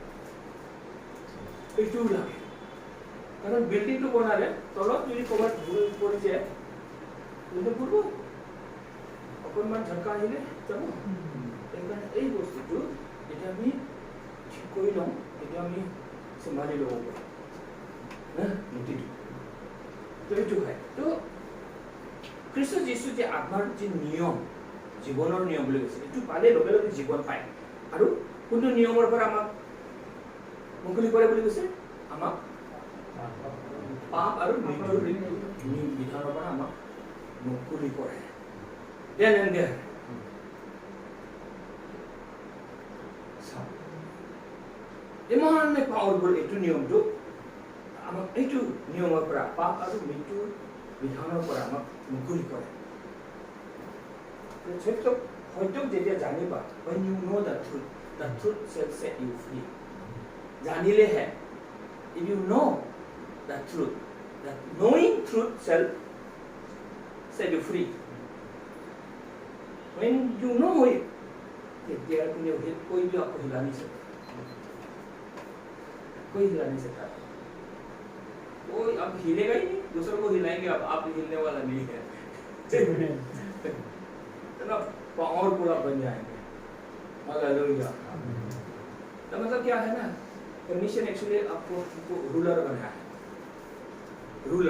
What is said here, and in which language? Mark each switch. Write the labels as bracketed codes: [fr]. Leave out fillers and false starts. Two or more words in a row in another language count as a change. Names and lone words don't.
[as] এইটো লাগে কাৰণ বিল্ডিংটো বনালে তলত যদি ক'ৰবাত ভুল পৰি যায় তেন্তে পূৰ্ব অকণমান ঝটকা আহিলে যাব সেইকাৰণে এই বস্তুটো যেতিয়া আমি ঠিক কৰি লওঁ তেতিয়া আমি চম্ভালি ল'ব পাৰোঁ নীতিটো তো এইটো হয় তো খ্রিস্ট যিশু যে আত্মাৰ যি নিয়ম জীৱনৰ নিয়ম বুলি কৈছে এইটো পালে লগে লগে জীৱন পায় আৰু কোনটো নিয়মৰ পৰা আমাক মুকলি কৰে বুলি কৈছে আমাক পাপ আৰু মৃত্যুৰ বিধানৰ পৰা আমাক মুকলি কৰে [en] then and there [as] ইমানে পাৱাৰফুল এইটো নিয়মটো আমাক এইটো নিয়মৰ পৰা পাপ আৰু মৃত্যুৰ বিধানৰ পৰা আমাক মুকলি কৰে সত্যক যেতিয়া জানিবা [en] when you know the truth shall set you free জানিলেহে if you know the truth that knowing truth shall set you free when you know it [as] তেতিয়া তুমি [hi] कोई भी आपको हिला नहीं सकता कोई हिला नहीं सकता कोई अब हिलेगा ही नहीं दूसरों को हिलाएंगे अब आप हिलने वाला नहीं है तो पावरफुल आप बन जाएंगे हालेलुया तो मतलब क्या है ना कमीशन एक्चुअली आपको रूलर बनाया है रूलर